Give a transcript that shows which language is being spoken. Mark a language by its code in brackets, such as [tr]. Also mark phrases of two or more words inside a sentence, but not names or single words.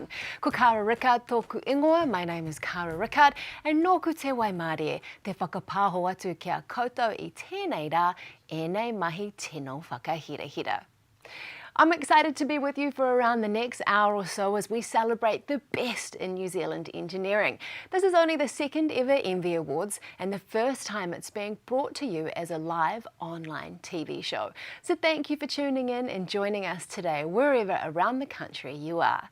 [mi] Ko Kara Rickard tōku ingoa, [en] my name is Kara Rickard, and [mi] nōku te waimarie, te whakapāho atu kia koutou i tēnei rā, ēnei mahi tino whakahirahira. [en] I'm excited to be with you for around the next hour or so as we celebrate the best in New Zealand engineering. This is only the second ever ENVI Awards and the first time it's being brought to you as a live online TV show. So thank you for tuning in and joining us today wherever around the country you are.